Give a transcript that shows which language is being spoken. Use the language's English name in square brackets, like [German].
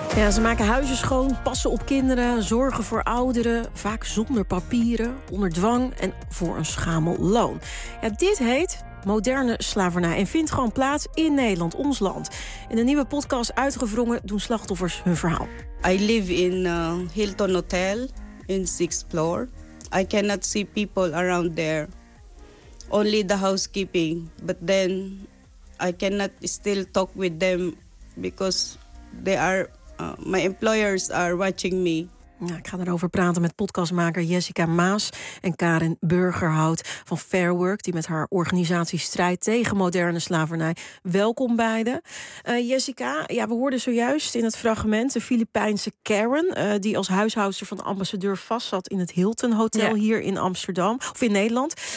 [Dutch] Ja, ze maken huizen schoon, passen op kinderen, zorgen voor ouderen, vaak zonder papieren, onder dwang en voor een schamel loon. Ja, dit heet moderne slavernij en vindt gewoon plaats in Nederland, ons land. In de nieuwe podcast Uitgewrongen doen slachtoffers hun verhaal. [English] I live in Hilton Hotel in 6th floor. I cannot see people around there. Only the housekeeping. But then I cannot still talk with them because they are my employers are watching me. [Dutch] Ja, ik ga erover praten met podcastmaker Jessica Maas en Karin Burgerhout van Fair Work, die met haar organisatie strijdt tegen moderne slavernij. Welkom beiden. Jessica, ja, we hoorden zojuist in het fragment de Filipijnse Karen, die als huishoudster van de ambassadeur vastzat in het Hilton Hotel hier in Amsterdam, of in Nederland.